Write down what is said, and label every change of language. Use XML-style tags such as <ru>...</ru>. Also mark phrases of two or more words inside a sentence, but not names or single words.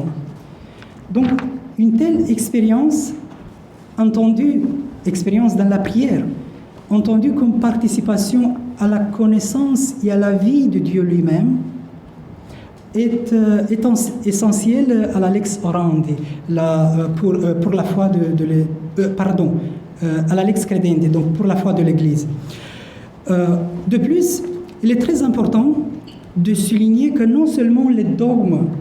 <fr>Donc, une telle expérience, entendue, expérience dans la prière, entendue comme participation à la connaissance et à la vie de Dieu lui-même, est essentielle à la</fr> <la>lex orandi,</la> <fr>pour la foi à la</fr> <la>lex credendi,</la> <fr>donc pour la foi de l'Église. De plus, il est très important de souligner que non seulement les dogmes,</fr>